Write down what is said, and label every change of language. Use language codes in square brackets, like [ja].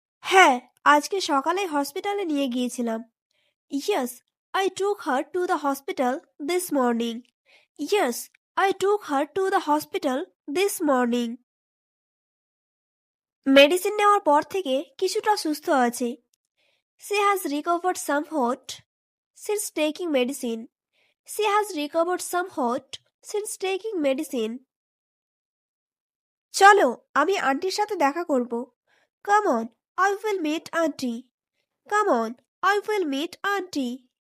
[bn] হ্যাঁ, আজকে সকালে হসপিটালে নিয়ে গিয়েছিলাম। [en] Yes, I took her to the hospital this morning. Yes, I took her to the hospital this morning. [bn] Medicine নেওয়ার পর থেকে কিছুটা সুস্থ আছে। [en] She has recovered somewhat since taking medicine. She has recovered somewhat since taking medicine. [bn] চলো, আমি আন্টির সাথে দেখা করব। [en] Come on, I will meet auntie. Come on, I will meet auntie.